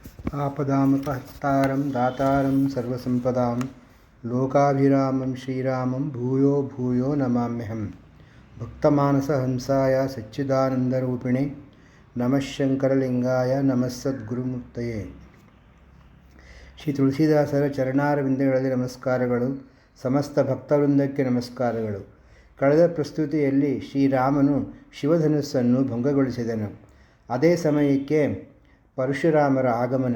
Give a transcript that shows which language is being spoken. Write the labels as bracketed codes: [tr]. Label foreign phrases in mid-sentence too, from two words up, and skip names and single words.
[sa] आपदामपहर्तारं दातारं सर्वसम्पदां लोकाभिरामं श्रीरामं भूयो भूयो नमाम्यहं। भक्तमानसहंसाय सच्चिदानन्दरूपिणे नमः ಶಂಕರಲಿಂಗಾಯ ನಮಃ ಸದ್ಗುರುಮೂರ್ತಯೇ. [kn] ಶ್ರೀ ತುಳಸಿದಾಸರ ಚರಣಾರವಿಂದಗಳಲ್ಲಿ ನಮಸ್ಕಾರಗಳು. ಸಮಸ್ತ ಭಕ್ತವೃಂದಕ್ಕೆ ನಮಸ್ಕಾರಗಳು. ಕಳೆದ ಪ್ರಸ್ತುತಿಯಲ್ಲಿ ಶ್ರೀರಾಮನು ಶಿವಧನುಸ್ಸನ್ನು ಭಂಗಗೊಳಿಸಿದನು. ಅದೇ ಸಮಯಕ್ಕೆ ಪರಶುರಾಮರ ಆಗಮನ.